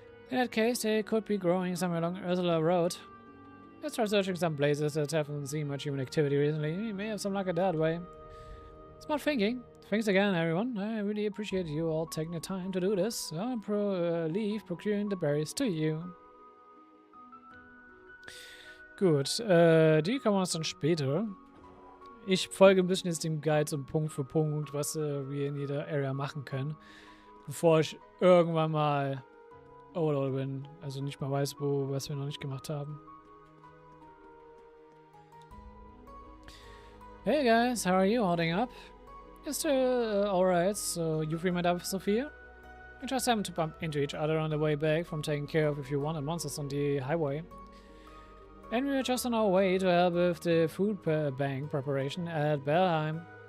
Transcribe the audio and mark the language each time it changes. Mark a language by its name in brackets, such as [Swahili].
[English] In that case, they could be growing somewhere along Ursula Road. Let's try searching some places that haven't seen much human activity recently. We may have some luck at that way. Smart thinking. Thanks again, everyone. I really appreciate you all taking the time to do this. I'll leave procuring the berries to you. [German] Gut, die kann man uns dann später. Ich folge ein bisschen jetzt dem Guide so Punkt für Punkt, was wir in jeder Area machen können. Bevor ich irgendwann mal [English] overload [German] bin. Also nicht mal weiß, was wir noch nicht gemacht haben. [English] Hey guys, how are you holding up? You're still alright, so you've remained up with Sophia? We just happened to bump into each other on the way back from taking care of a few wanted monsters on the highway. And we were just on our way to help with the food bank preparation at Belheim.